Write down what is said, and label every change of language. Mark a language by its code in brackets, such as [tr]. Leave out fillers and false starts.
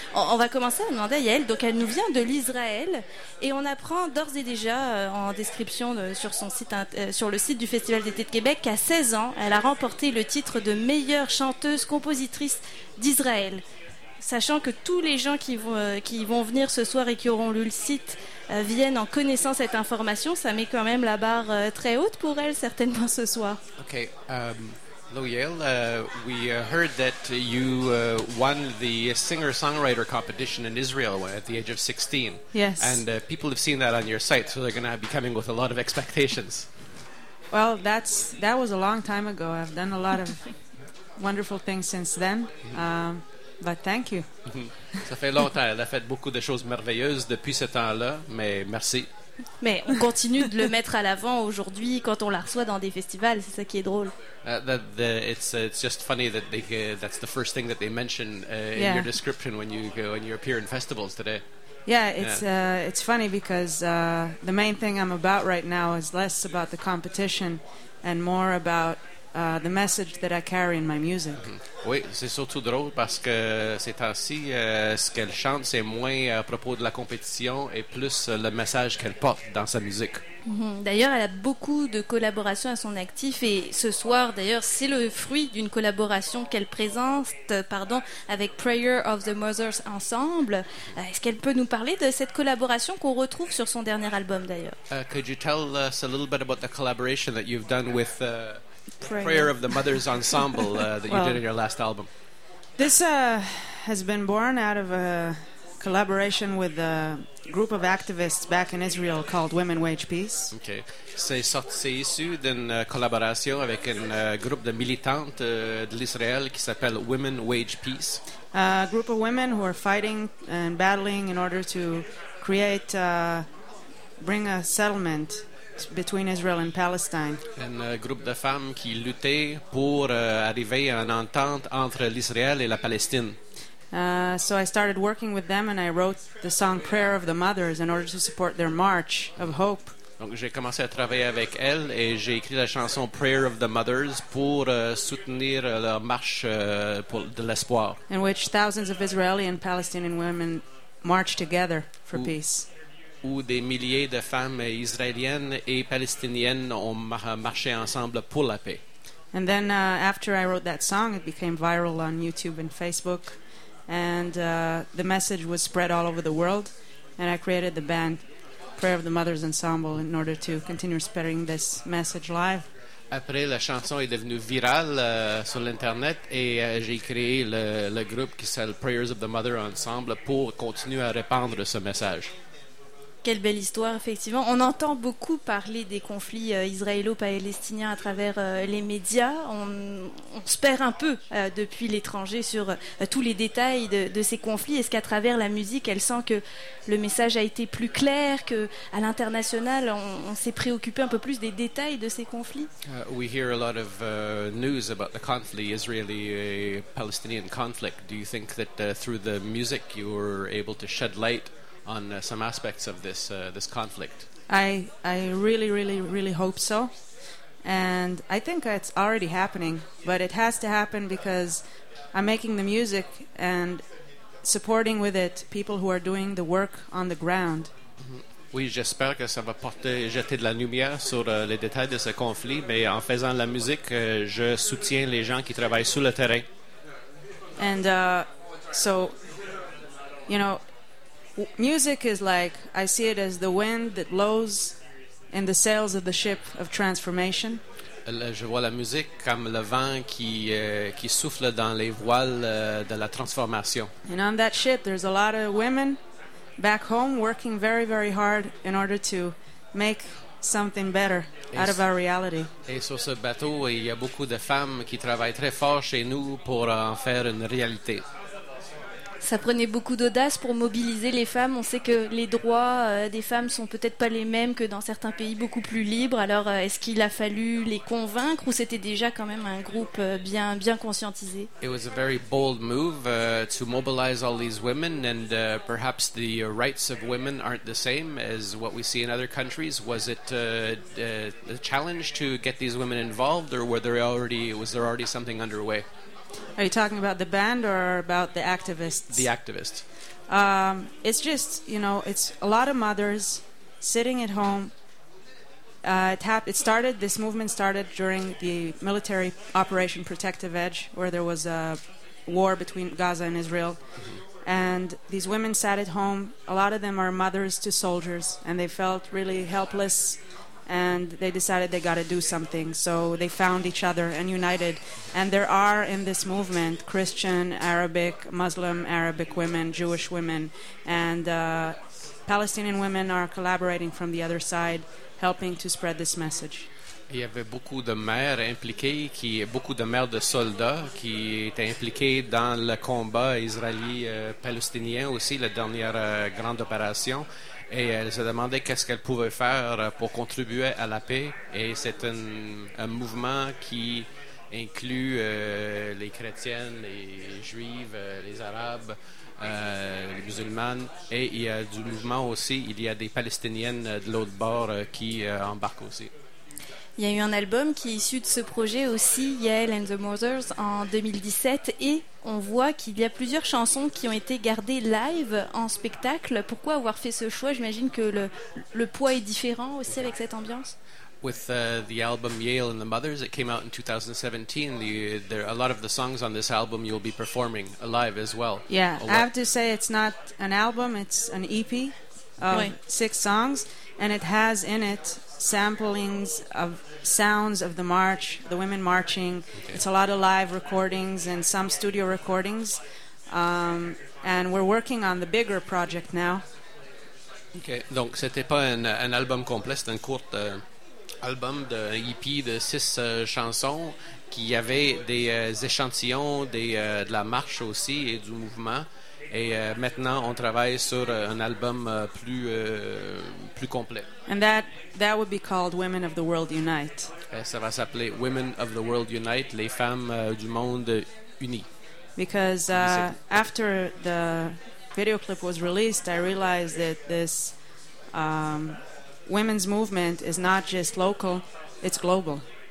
[fr] On va commencer à demander à Yael. Donc elle nous vient de l'Israël et on apprend d'ores et déjà en description de, sur, son site, sur le site du Festival d'été de Québec qu'à 16 ans, elle a remporté le titre de meilleure chanteuse compositrice d'Israël. Sachant que tous les gens qui vont venir ce soir et qui auront lu le site viennent en connaissant cette information, ça met quand même la barre très haute pour elle certainement ce soir. [en] Okay, hello Yael. We heard that you won the singer-songwriter competition in Israel at the age of 16. Yes. And people have seen that on your site, so they're going to be coming with a lot of expectations. Well, that was a long time ago. I've done a lot of wonderful things since then. Mm-hmm. But thank you. [fr] Ça fait longtemps, elle a fait beaucoup de choses merveilleuses depuis ce temps-là, mais merci. Mais on continue de le mettre à l'avant aujourd'hui quand on la reçoit dans des festivals, c'est ça qui est drôle. [en] It's just funny that that's the first thing that they mention in your description when you appear in festivals today. Yeah, it's funny because the main thing I'm about right now is less about the competition and more about the message that I carry in my music. Mm-hmm. [fr] Oui, c'est surtout drôle parce que ces temps-ci, ce qu'elle chante, c'est moins à propos de la compétition et plus le message qu'elle porte dans sa musique. Mm-hmm. D'ailleurs, elle a beaucoup de collaborations à son actif et ce soir, d'ailleurs, c'est le fruit d'une collaboration qu'elle présente avec Prayer of the Mothers ensemble. Est-ce qu'elle peut nous parler de cette collaboration qu'on retrouve sur son dernier album, d'ailleurs? [en] Could you tell us a little bit about the collaboration that you've done with... Prayer of the Mothers Ensemble did in your last album. This has been born out of a collaboration with a group of activists back in Israel called Women Wage Peace. Okay. [fr] C'est issu d'une collaboration avec un groupe de militantes de l'Israël qui s'appelle Women Wage Peace. [en] A group of women who are fighting and battling in order to create, bring a settlement between Israel and Palestine. [fr] Un groupe de femmes qui luttaient pour arriver à une entente entre l'Israël et la Palestine. [en] So I started working with them and I wrote the song Prayer of the Mothers in order to support their march of hope. [fr] Donc j'ai commencé à travailler avec elles et j'ai écrit la chanson Prayer of the Mothers pour soutenir leur marche pour de l'espoir. [en] In which thousands of Israeli and Palestinian women marched together for peace. [fr] Où des milliers de femmes israéliennes et palestiniennes ont marché ensemble pour la paix. [en] And then after I wrote that song, it became viral on YouTube and Facebook, and the message was spread all over the world, and I created the band Prayer of the Mothers Ensemble in order to continue spreading this message live. [fr] Après, la chanson est devenue virale sur l'Internet et j'ai créé le groupe qui s'appelle Prayers of the Mother Ensemble pour continuer à répandre ce message. Quelle belle histoire, effectivement. On entend beaucoup parler des conflits israélo-palestiniens à travers les médias. On se perd un peu depuis l'étranger sur tous les détails de ces conflits. Est-ce qu'à travers la musique, elle sent que le message a été plus clair, qu'à l'international, on s'est préoccupé un peu plus des détails de ces conflits? [en] We hear a lot of news about the conflict, Israeli-Palestinian conflict. Do you think that through the music, you were able to shed light on some aspects of this conflict? I really, really, really hope so. And I think it's already happening, but it has to happen because I'm making the music and supporting with it people who are doing the work on the ground. Mm-hmm. [fr] Oui, j'espère que ça va porter, jeter de la lumière sur les détails de ce conflit, mais en faisant la musique, je soutiens les gens qui travaillent sur le terrain. [en] And so, you know, music is like, I see it as the wind that blows in the sails of the ship of transformation. [fr] Je vois la musique comme le vent qui souffle dans les voiles de la transformation. [en] And on that ship, there's a lot of women back home working very, very hard in order to make something better out of our reality. [fr] Et sur ce bateau, il y a beaucoup de femmes qui travaillent très fort chez nous pour en faire une réalité. Ça prenait beaucoup d'audace pour mobiliser les femmes. On sait que les droits des femmes sont peut-être pas les mêmes que dans certains pays beaucoup plus libres. Alors, est-ce qu'il a fallu les convaincre ou c'était déjà quand même un groupe bien conscientisé? [en] It was a very bold move to mobilize all these women, and perhaps the rights of women aren't the same as what we see in other countries. Was it a challenge to get these women involved, or was there already something underway? Are you talking about the band or about the activists? The activists. It's just, you know, it's a lot of mothers sitting at home. This movement started during the military operation Protective Edge, where there was a war between Gaza and Israel. Mm-hmm. And these women sat at home. A lot of them are mothers to soldiers, and they felt really helpless. And they decided they got to do something. So they found each other and united. And there are in this movement Christian, Arabic, Muslim, Arabic women, Jewish women, and Palestinian women are collaborating from the other side, helping to spread this message. [fr] Il y avait beaucoup de mères impliquées, beaucoup de mères de soldats qui étaient impliquées dans le combat israélien-palestinien aussi, la dernière grande opération. Et elle se demandait qu'est-ce qu'elle pouvait faire pour contribuer à la paix. Et c'est un mouvement qui inclut les chrétiennes, les juives, les arabes, les musulmanes. Et il y a du mouvement aussi, il y a des palestiniennes de l'autre bord qui embarquent aussi. Il y a eu un album qui est issu de ce projet aussi, Yael and the Mothers, en 2017. Et on voit qu'il y a plusieurs chansons qui ont été gardées live en spectacle. Pourquoi avoir fait ce choix? J'imagine que le poids est différent aussi avec cette ambiance. [en] With the album Yael and the Mothers, it came out in 2017. There are a lot of the songs on this album you'll be performing live as well. Yeah, I have to say it's not an album, it's an EP of six songs. And it has in it samplings of sounds of the march, the women marching. Okay. It's a lot of live recordings and some studio recordings. And we're working on the bigger project now. [fr] Okay, donc c'était pas un album complet, c'est un court album d'un EP de six chansons qui avait des échantillons de la marche aussi et du mouvement. Et maintenant, on travaille sur un album plus complet. [en] And that would be called Women of the World Unite. [fr] Et ça va s'appeler Women of the World Unite, les femmes du monde unies. [en] Because after the video clip was released, I realized that this women's movement is not just local, it's global.